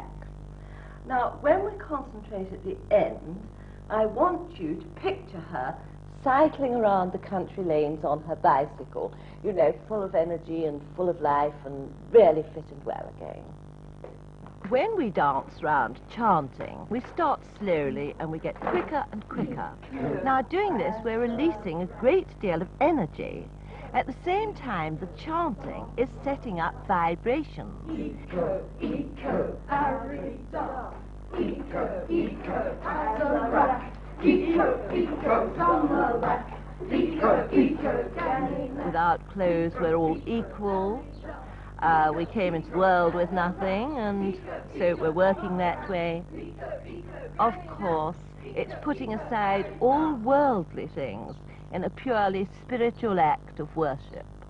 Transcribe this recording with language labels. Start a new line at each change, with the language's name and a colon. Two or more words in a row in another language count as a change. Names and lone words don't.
English: Now, when we concentrate at the end, I want you to picture her cycling around the country lanes on her bicycle, you know, full of energy and full of life and really fit and well again. When we dance round chanting, we start slowly and we get quicker and quicker. Now, doing this, we're releasing a great deal of energy. At the same time, the chanting is setting up vibrations. Eco, eco, arida. Eco, eco, azara. Eco, eco, samara. Eco, eco, ganina. Without clothes, we're all equal. We came into the world with nothing, and so we're working that way. Of course, it's putting aside all worldly things in a purely spiritual act of worship.